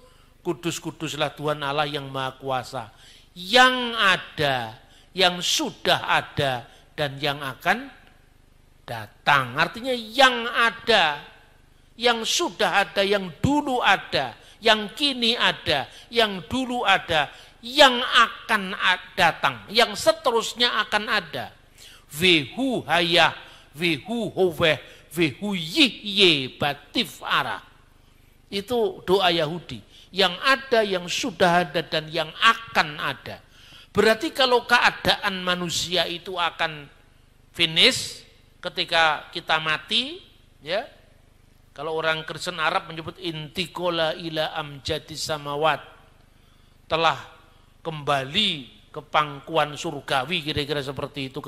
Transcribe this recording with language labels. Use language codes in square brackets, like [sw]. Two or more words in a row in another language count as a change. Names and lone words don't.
[id] Kudus-kuduslah Tuhan Allah yang Maha Kuasa, yang ada, yang sudah ada, dan yang akan datang. Artinya yang ada, yang sudah ada, yang dulu ada, yang kini ada, yang dulu ada, yang akan datang, yang seterusnya akan ada. [he] והוא היה, והוא הווה, והוא יהיה בתפארה. [id] Itu doa Yahudi. Yang ada, yang sudah ada, dan yang akan ada. Berarti kalau keadaan manusia itu akan finish ketika kita mati, ya. Kalau orang Kristen Arab menyebut [ar] انتقل إلى أمجاد السماوات, [id] telah kembali ke pangkuan surgawi, kira-kira seperti itu.